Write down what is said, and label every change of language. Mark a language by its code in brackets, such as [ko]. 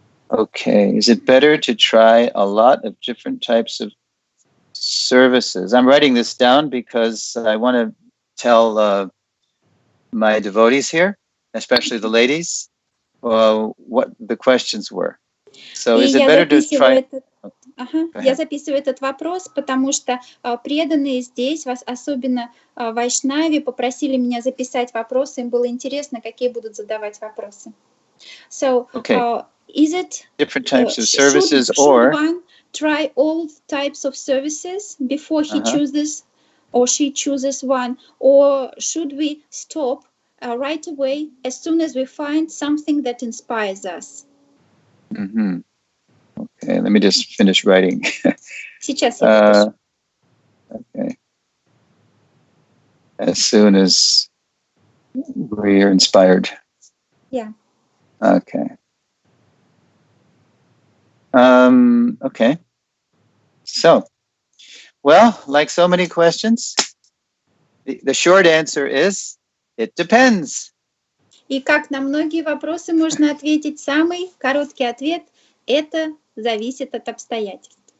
[en] Okay, is it better to try a lot of different types of services? I'm writing this down because I want to tell my devotees here, especially the ladies, what the questions were. So is it better to try... [ru] Я записываю этот вопрос, потому что преданные здесь, вас особенно вайшнави, попросили меня записать вопросы, им было интересно, какие будут задавать вопросы. [en] So, is it different types of services, or should one try all types of services before he chooses or she chooses one, or should we stop right away as soon as we find something that inspires us? Okay, let me just finish writing. [ru] Сейчас я запишу. [en] Okay. As soon as we are inspired. Yeah. Okay. Okay. So, well, like so many questions, the short answer is, it depends. [ru] И как на многие вопросы можно ответить, самый короткий ответ – это зависит от обстоятельств.